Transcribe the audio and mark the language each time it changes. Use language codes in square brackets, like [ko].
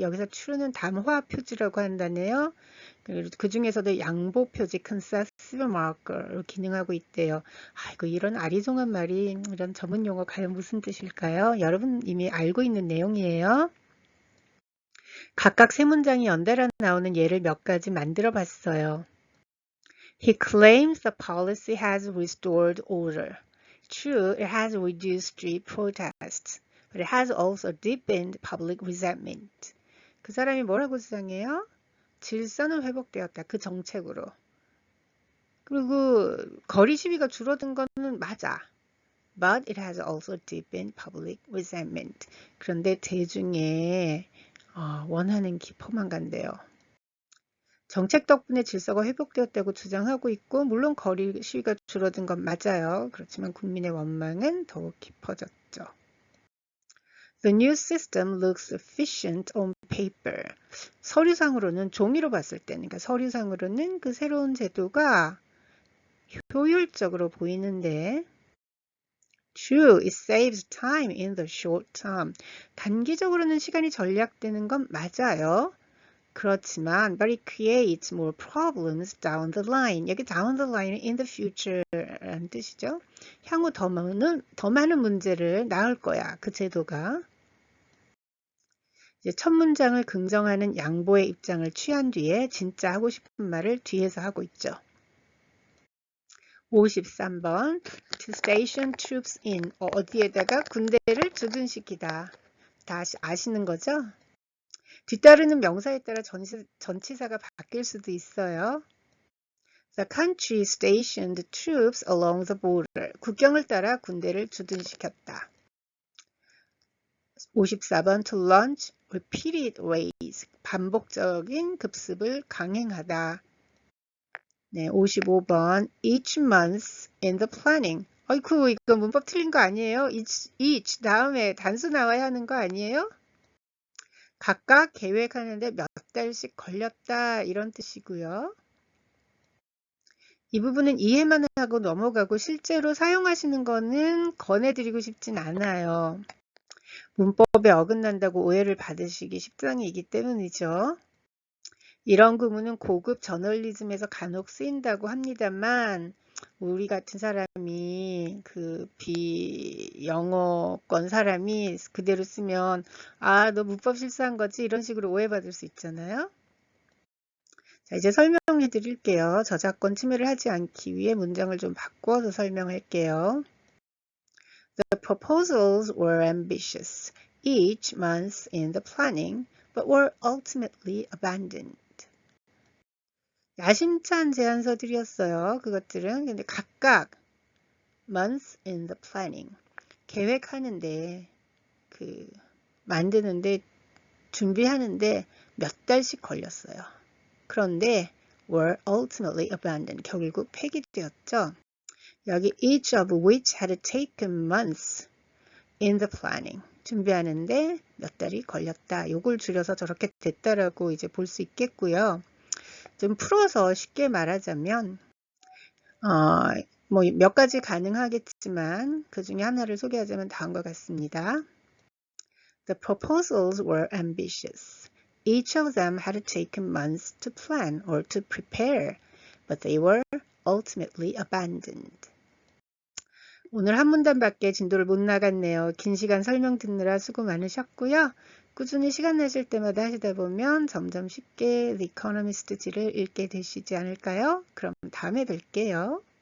[ko] 여기서 true는 담화 표지라고 한다네요. 그 중에서도 양보 표지 concessive marker로 기능하고 있대요. 아이고, 이런 아리송한 말이, 이런 전문 용어 과연 무슨 뜻일까요? 여러분 이미 알고 있는 내용이에요. 각각 세 문장이 연달아 나오는 예를 몇 가지 만들어 봤어요. [en] He claims the policy has restored order. True, it has reduced street protests, but it has also deepened public resentment. [ko] 그 사람이 뭐라고 주장해요? 질서는 회복되었다. 그 정책으로. 그리고 거리 시위가 줄어든 거는 맞아. [en] But it has also deepened public resentment. [ko] 그런데 대중의 원하는 깊어만 간대요. 정책 덕분에 질서가 회복되었다고 주장하고 있고 물론 거리 시위가 줄어든 건 맞아요. 그렇지만 국민의 원망은 더욱 깊어졌죠. [en] The new system looks efficient on paper. [ko] 서류상으로는 종이로 봤을 때는, 그러니까 서류상으로는 그 새로운 제도가 효율적으로 보이는데 [en] True, it saves time in the short term. [ko] 단기적으로는 시간이 절약되는 건 맞아요. 그렇지만 [en] but it creates more problems down the line. 여기 down the line in the future라는 뜻이죠. [ko] 향후 더 많은 문제를 낳을 거야. 그 제도가. 이제 첫 문장을 긍정하는 양보의 입장을 취한 뒤에 진짜 하고 싶은 말을 뒤에서 하고 있죠. 53번 [en] to station troops in [ko] 어디에다가 군대를 주둔시키다. 다 아시는 거죠? 뒤따르는 명사에 따라 전치사가 바뀔 수도 있어요. [en] The country stationed troops along the border. [ko] 국경을 따라 군대를 주둔시켰다. [en] 54번 to launch repeated ways. [ko] 반복적인 급습을 강행하다. [en] 네, 55번 each month in the planning. [ko] 어이쿠, 이거 문법 틀린 거 아니에요? each 다음에 단수 나와야 하는 거 아니에요? 각각 계획하는데 몇 달씩 걸렸다 이런 뜻이고요. 이 부분은 이해만 하고 넘어가고 실제로 사용하시는 거는 권해드리고 싶진 않아요. 문법에 어긋난다고 오해를 받으시기 십상이기 때문이죠. 이런 구문은 고급 저널리즘에서 간혹 쓰인다고 합니다만 우리 같은 사람이 그 비영어권 사람이 그대로 쓰면 아, 너 문법 실수한 거지? 이런 식으로 오해받을 수 있잖아요. 자, 이제 설명해 드릴게요. 저작권 침해를 하지 않기 위해 문장을 좀 바꿔서 설명할게요. [en] The proposals were ambitious, each month in the planning, but were ultimately abandoned. [ko] 야심찬 제안서들이었어요. 그것들은 근데 각각 [en] month in the planning [ko] 계획하는데 만드는데 준비하는데 몇 달씩 걸렸어요. 그런데 [en] were ultimately abandoned [ko] 결국 폐기되었죠. [en] 여기 each of which had taken months in the planning [ko] 준비하는데 몇 달이 걸렸다. 요걸 줄여서 저렇게 됐다라고 이제 볼 수 있겠고요. 좀 풀어서 쉽게 말하자면 뭐 몇 가지 가능하겠지만 그 중에 하나를 소개하자면 다음과 같습니다. [en] The proposals were ambitious. Each of them had taken months to plan or to prepare, but they were ultimately abandoned. [ko] 오늘 한 문단밖에 진도를 못 나갔네요. 긴 시간 설명 듣느라 수고 많으셨고요. 꾸준히 시간 나실 때마다 하시다 보면 점점 쉽게 The Economist지를 읽게 되시지 않을까요? 그럼 다음에 뵐게요.